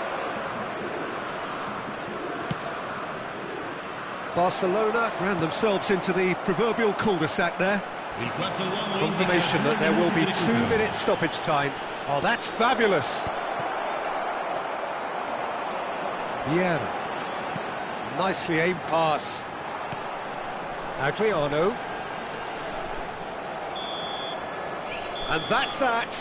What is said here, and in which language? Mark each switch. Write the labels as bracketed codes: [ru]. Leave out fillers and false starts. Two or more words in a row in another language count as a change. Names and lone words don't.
[en] Barcelona ran themselves into the proverbial cul-de-sac there. [it] Il quarto uomo [en] Confirmation that there will be 2 minutes stoppage time. Oh, that's fabulous. Vieira. Nicely aimed pass. Adriano. And that's that.